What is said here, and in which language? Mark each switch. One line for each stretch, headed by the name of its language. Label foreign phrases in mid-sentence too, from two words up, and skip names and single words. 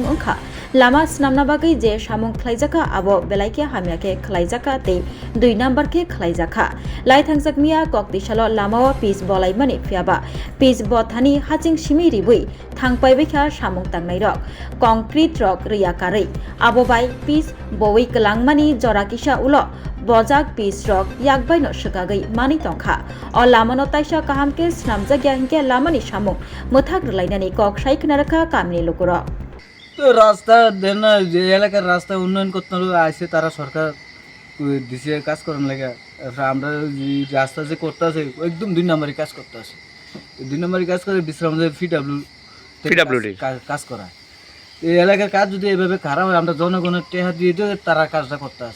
Turkic languages: ओंखा लामा स्नामना बागै जे सामुं खलाइजाका आबो बेलाइके हामियाके खलाइजाका ते 2 नम्बर के खलाइजाखा लाइथांजाक मिया कक्ति सालो लामावा पिस बलाइमानि फियाबा पिस बथानि हाचिं सिमि रिबुइ थांपाइबैखा सामुं तांनाय रक कंक्रिट रक रियाकारै आबोबाय पिस बवै कलांगमानि जराकिसा उलो बजाक पिस रक याकबाइनो सकागै मानि तंखा अ लामानो ताइसा काहामके स्नामजाग्या हिंके लामानि सामुं मोथाक रलाइनानि कक साइखनारखा कामनि लुकुर
Bangla: তো রাস্তা দেন না যে এলাকার রাস্তা উন্নয়ন করতে আসে তারা সরকার দিছে কাজ করার লাগে আমরা রাস্তা যে করতে আছে একদম 2 নম্বরে কাজ করতে আছে 2 নম্বরে কাজ করে বিশ্রামদের পিডব্লিউডি কাজ করা এই এলাকার কাজ যদি এভাবে খারাপ হয় আমরা জনগণের টেহা দিয়ে দিয়ে তারা কাজটা করতে আছে